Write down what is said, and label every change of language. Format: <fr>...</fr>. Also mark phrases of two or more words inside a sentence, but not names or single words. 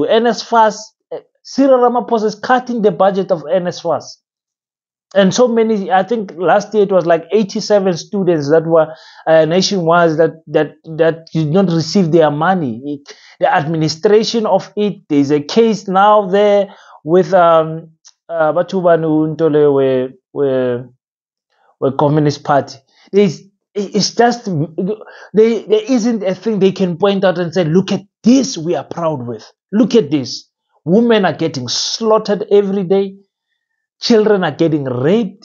<en>NSFAS, Cyril Ramaphosa is cutting the budget of NSFAS. And so many, I think last year it was like 87 students that were nationwide that did not receive their money. The administration of it, there's a case now there with</en> <st>batho bane into le we</st> <en>Communist Party. It's just there isn't a thing they can point out and say, look at this we are proud with. Look at this. Women are getting slaughtered every day. Children are getting raped.</en>